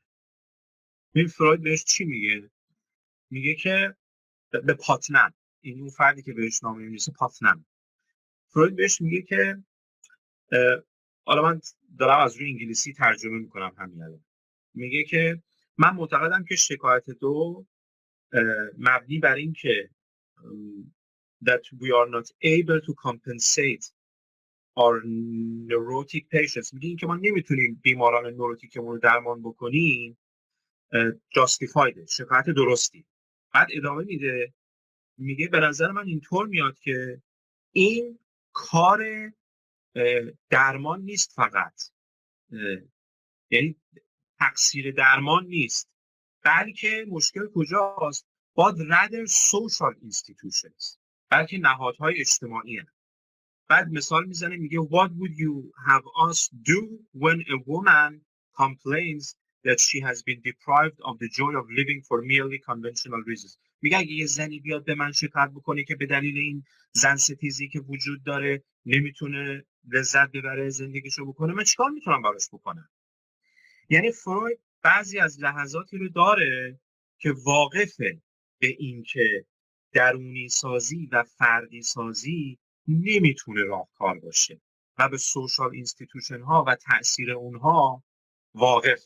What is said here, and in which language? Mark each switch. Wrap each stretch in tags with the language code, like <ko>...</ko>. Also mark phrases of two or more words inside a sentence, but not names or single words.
<fa>این فروید بهش چی میگه؟ میگه که به پاتنم، این اون فردی که بهش نامه می‌نویسه پاتنم، فروید بهش میگه که حالا من دارم از روی انگلیسی ترجمه میکنم همین الان، میگه که من معتقدم که شکایت تو مبنی بر این که</fa> <en>that we are not able to compensate our neurotic patients،</en> <fa>میگه این که ما نمیتونیم بیماران نوروتیکمون رو درمان بکنیم، justified، شکایت درستی. بعد ادامه میده میگه به نظر من اینطور میاد که این کار درمان نیست فقط، یعنی تقصیر درمان نیست، بلکه مشکل کجاست؟</fa> <en>but rather social institutions،</en> <fa>بلکه نهادهای اجتماعی هست. بعد مثال میزنه میگه</fa> <en>what would you have us do when a woman complains that she has been deprived of the joy of living for merely conventional reasons.</en> <fa>میگه اگه یه زنی بیاد به من شکایت بکنه که به دلیل این زن ستیزی که وجود داره نمیتونه لذت ببره زندگیشو بکنه، من چیکار میتونم براش بکنم؟ یعنی فروید بعضی از لحظاتی رو داره که واقفه به این که درونی سازی و فردی سازی نمیتونه راهکار باشه و به</fa> <en>social institution</en> <fa>ها و تأثیر اونها واقفه.</fa>